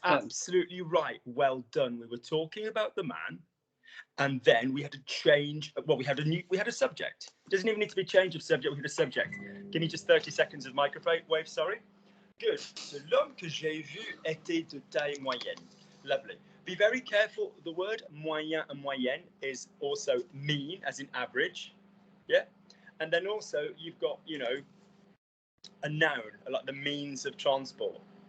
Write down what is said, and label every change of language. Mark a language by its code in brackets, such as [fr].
[en] That's absolutely right. Well done. We were talking about the man, and then we had to change. Well, we had a subject. It doesn't even need to be change of subject. We had a subject. Give me just 30 seconds of microphone wave. Sorry. Good. [fr] So l'homme que j'ai vu était de taille moyenne. [en] Lovely. Be very careful. The word moyen and moyenne is also mean, as in average. Yeah. And then also you've got, a noun, like the means of transport.